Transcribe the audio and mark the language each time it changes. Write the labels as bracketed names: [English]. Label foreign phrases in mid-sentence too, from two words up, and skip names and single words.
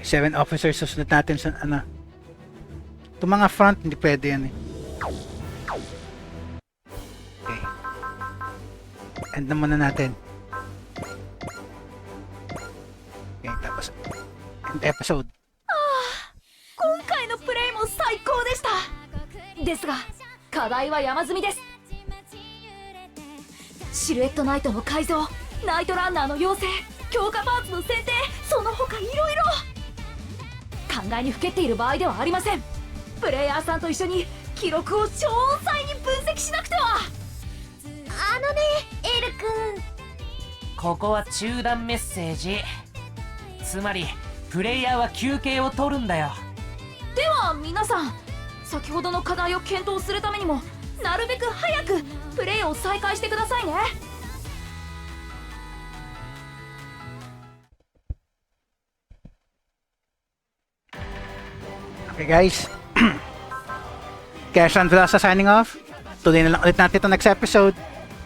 [Filipino] Okay, 7 officers susunod natin sa ano. Itong mga front, hindi pwede yan eh. Okay. End na muna natin. [English] Okay, tapos end episode. [Japanese] 今回のプレイも最高でしたですが課題は山積みです。シルエットナイトの改造、ナイトランナーの養成、強化パーツの選定、その他いろいろ考えにふけっている場合ではありません。プレイヤーさんと一緒に記録を超細に分析しなくては。あのね、エル君。ここは中断メッセージ。つまりプレイヤーは休憩を取るんだよ。では皆さん、先ほどの課題を検討するためにもなるべく早くプレイを再開してくださいね。 [English] Okay guys. Cash and Velasa signing off. [Filipino] Tuloy na lang ulit natin ito [English] next episode.